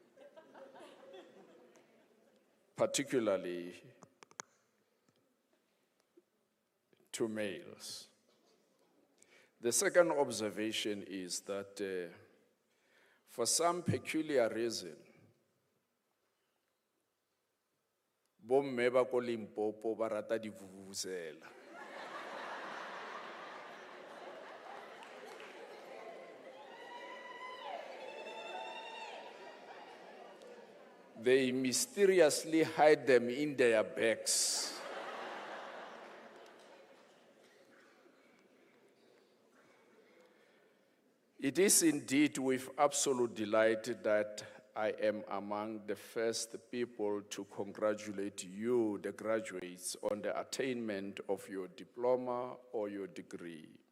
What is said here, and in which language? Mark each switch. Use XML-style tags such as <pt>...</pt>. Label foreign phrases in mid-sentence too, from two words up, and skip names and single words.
<en>Particularly to males. The second observation is that for some peculiar reason,</en> <nso>bomme ba ko Limpopo ba rata divuvuzela.</nso> <en>They mysteriously hide them in their bags. It is indeed with absolute delight that I am among the first people to congratulate you, the graduates, on the attainment of your diploma or your degree.</en>